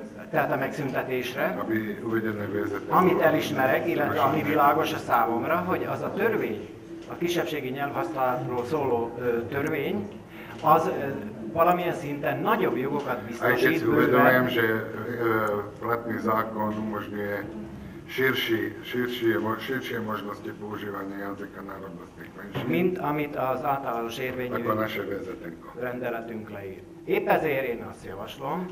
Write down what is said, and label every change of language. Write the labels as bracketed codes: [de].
[hu] tehát a megszüntetésre, amit elismerek, illetve ami világos a számomra, hogy az a törvény, a kisebbségi nyelvhasználatról szóló törvény, az valamilyen szinten nagyobb jogokat biztosít. [sk] Aj keď si uvedomujem, že platný zákon umožňuje širšie možnosti používania jazyka národnostných menšín, [hu] mint amit az általános érvényű rendeletünk leír. Épp ezért én azt javaslom,